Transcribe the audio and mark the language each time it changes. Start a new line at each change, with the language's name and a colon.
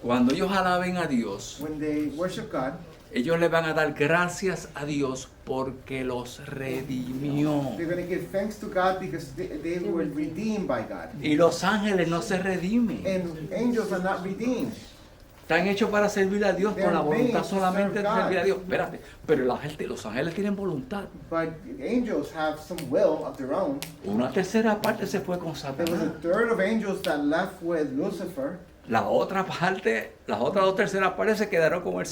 Spanish: cuando ellos alaben a Dios,
English: When they worship God,
Spanish: ellos le van a dar gracias a Dios porque los redimió.
English: they're going to give thanks to God because they were redeemed by God.
Spanish: Y los ángeles no se redimen.
English: And angels are not redeemed.
Spanish: Están hechos para servir a Dios con la voluntad solamente de
English: Serve God.
Spanish: servir a Dios. Espérate, pero los ángeles tienen voluntad.
English: But angels have some will of their own.
Spanish: Una tercera parte se fue con
English: There was a
Spanish: Satanás.
English: third of angels that left with Lucifer.
Spanish: La otra parte, las otras dos terceras partes se quedaron con el